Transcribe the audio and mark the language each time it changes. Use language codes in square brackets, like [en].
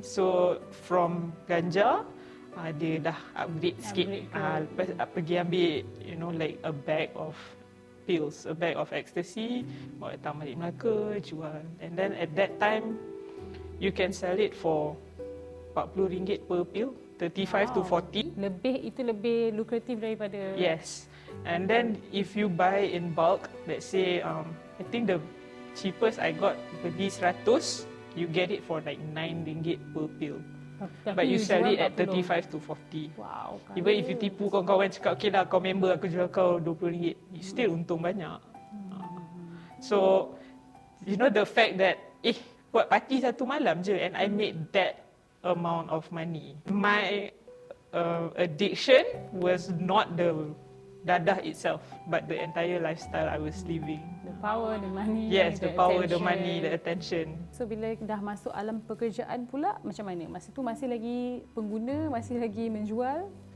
[en] So from [ms] ganja dia dah upgrade sikit. Lepas pergi ambil, [en] you know, like a bag of pills, a bag of ecstasy, [ms] bawa datang balik Melaka, jual. [en] And then at that time, you can sell it for RM40 per pill, 35 to 40. [ms] Itu lebih lukratif daripada... [en] Yes. And then if you buy in bulk, let's say, I think the cheapest I got [ms] beli [en] 100, you get it for like RM9 per pill. But you sell it at 35 to 40. Wow. Even if you [ms] tipu kawan-kawan cakap, okay lah kau member aku jual kau RM20, [en] you still [ms] untung banyak. [en] So, you know the fact that, [ms] buat party satu malam je [en] and I made that amount of money. My addiction was not the dadah itself, but the entire lifestyle I was living. The power, the money. Yes, the power, attention. the money, the attention. So [ms] bila dah masuk alam pekerjaan pula, macam mana? Masa tu masih lagi pengguna, masih lagi menjual?